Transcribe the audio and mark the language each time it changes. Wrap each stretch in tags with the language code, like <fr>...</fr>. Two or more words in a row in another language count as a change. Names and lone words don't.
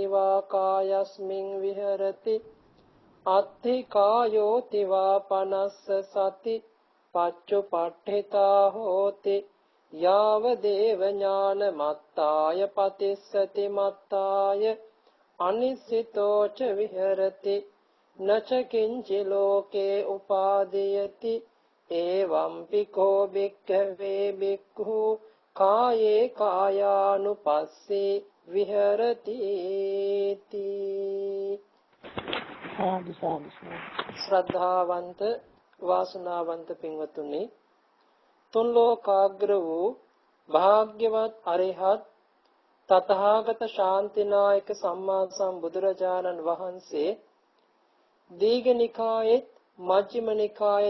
<pi>වා කායස්මින් විහෙරති අත්ථි කායෝ තිවා පනස්ස සති පච්චුපට්ඨිතා හෝති යාව දේව ඥාන මත්තාය පතිස්සති මත්තාය අනිසිතෝ ච විහෙරති නච කිංචි ලෝකේ උපාදීයති එවං පිකෝ භික්ඛවේ භික්ඛු කායේ කායානුපස්සේ විහෙරති</pi> <si>ශ්‍රද්ධාවන්ත වාසනාවන්ත පින්වතුනි, තුන් ලෝකාග්‍ර වූ භාග්‍යවත් අරිහත් තථාගත ශාන්තිනායක සම්මා සම්බුදුරජාණන් වහන්සේ දීඝනිකායේ මජ්ක්‍ධිම නිකායේ</si>